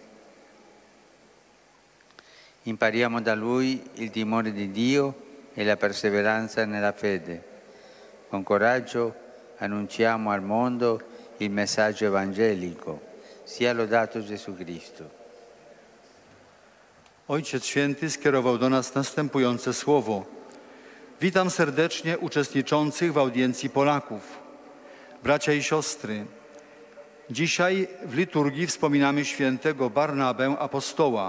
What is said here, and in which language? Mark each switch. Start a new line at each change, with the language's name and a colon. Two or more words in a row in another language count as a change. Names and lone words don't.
Italian: Impariamo da lui il timore di Dio e la perseveranza nella fede. Con coraggio annunciamo al mondo il messaggio evangelico. Sia lodato Gesù Cristo.
Polish: Ojciec Święty skierował do nas następujące słowo. Witam serdecznie uczestniczących w audiencji Polaków. Bracia i siostry, dzisiaj w liturgii wspominamy świętego Barnabę apostoła.